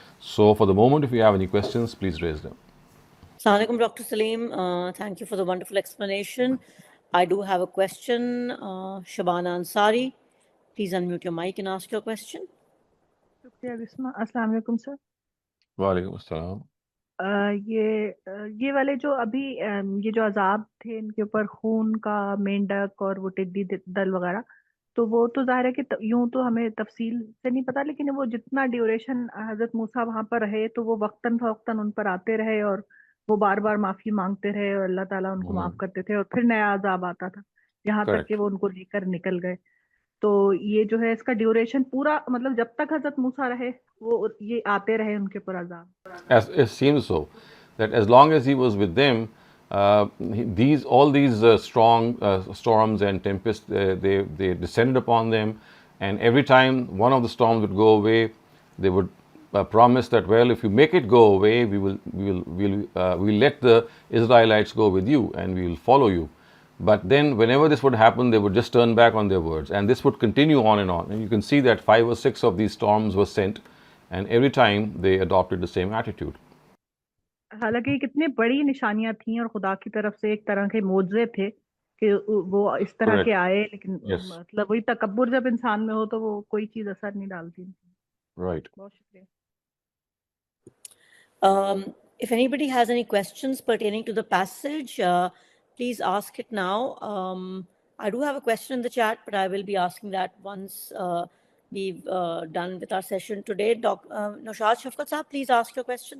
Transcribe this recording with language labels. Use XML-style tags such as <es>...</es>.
<en>So for the moment, if you have any questions, please raise them. Assalamu alaikum, Dr. Saleem. Thank you for the wonderful explanation. I do have a question. Shabana Ansari, please unmute your mic and ask your question.</en> <hi>अस्सलाम वालेकुम sir. वालेकुम अस्सलाम। ये वाले जो अभी ये जो अजाब थे इनके ऊपर खून का, मेंढक और वो टिड्डी दल वगैरह, तो वो तो जाहिर है कि यूं तो हमें तफसील से नहीं पता, लेकिन वो जितना ड्यूरेशन हजरत मूसा वहां पर रहे तो वो वक्तन फवक्तन उन पर आते रहे और वो बार बार माफी मांगते रहे और अल्लाह ताला उनको माफ करते थे और फिर नया अजाब आता था, यहाँ तक कि वो उनको लेकर निकल गए। तो ये जो है इसका ड्यूरेशन पूरा, मतलब जब तक हजरत मूसा रहे वो ये आते रहे उनके ऊपर अजाब।</hi> <en>As it seems so, that as long as he was with them, all these strong storms and tempests, they descended upon them, and every time one of the storms would go away, they would promise that, well, if you make it go away, we'll let the Israelites go with you and we will follow you. But then whenever this would happen, they would just turn back on their words, and this would continue on, and you can see that 5 or 6 of these storms were sent, and every time they adopted the same attitude.</en> <hi>हालांकि कितनी बड़ी निशानियां थी और खुदा की तरफ से एक तरह के मोज़े थे कि वो इस तरह के आए, लेकिन मतलब वही तकब्बुर जब इंसान में हो तो वो कोई चीज असर नहीं डालती।</hi> <en>Right.</en> <hi>बहुत शुक्रिया।</hi> <en>If anybody has any questions pertaining to the passage, please ask it now. I do have a question in the chat, but I will be asking that once we've done with our session today. Noshad Shafqat Saab, please ask your question.</en>